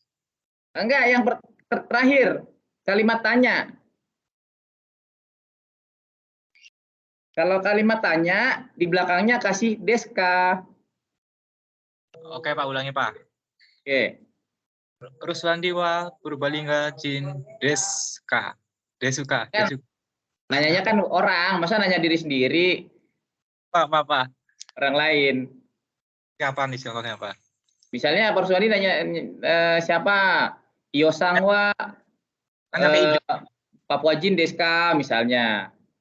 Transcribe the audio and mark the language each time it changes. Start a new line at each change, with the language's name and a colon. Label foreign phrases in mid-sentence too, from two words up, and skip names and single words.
Indonesian: Enggak, yang terakhir. Kalimat tanya. Kalau kalimat tanya, di belakangnya kasih
Japanese: ですか.
Indonesian: Oke Pak, ulangi Pak. Oke.
Japanese: Ruswandi wa Purbalingga jin desu ka. ですか.
Indonesian: Kan, nanyanya kan orang, masa nanya diri sendiri? Pak. Orang lain. Siapa nih contohnya Pak? Misalnya Pak Ruswandi nanya siapa?
Japanese: Iosangwa
Indonesian: Tanya ke Ida.
Japanese: パプア人ですか
Indonesian: misalnya.